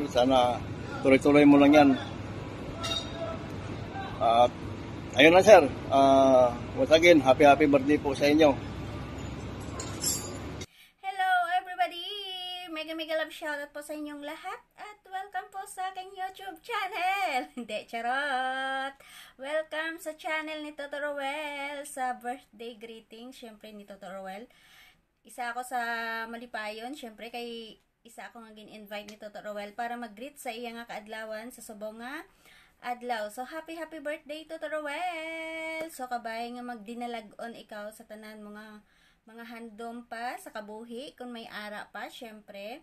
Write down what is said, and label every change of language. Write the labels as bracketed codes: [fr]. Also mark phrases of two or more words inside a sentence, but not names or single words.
[tl] Sana tuloy-tuloy mo lang yan. At ayun lang sir, [en] once again, happy birthday [tl] po sa inyo. [en] Hello everybody! Mega love shoutout [tl] po sa inyong lahat at welcome po sa aking [en] YouTube channel. [tl] Hindi, charot! Welcome sa channel ni Toto Roel sa [en] birthday greeting. [hil] Siyempre ni Toto Roel. Isa ako sa Malipayon. Siyempre kay isa ako nga gin-invite ni Toto Roel para mag-greet sa iya nga kaadlawan sa subong nga adlaw. So, [en] happy birthday, [hil] Toto Roel! So, kabay nga magdinalag-on ikaw sa tanan mga handom pa sa kabuhi, kung may ara pa, syempre.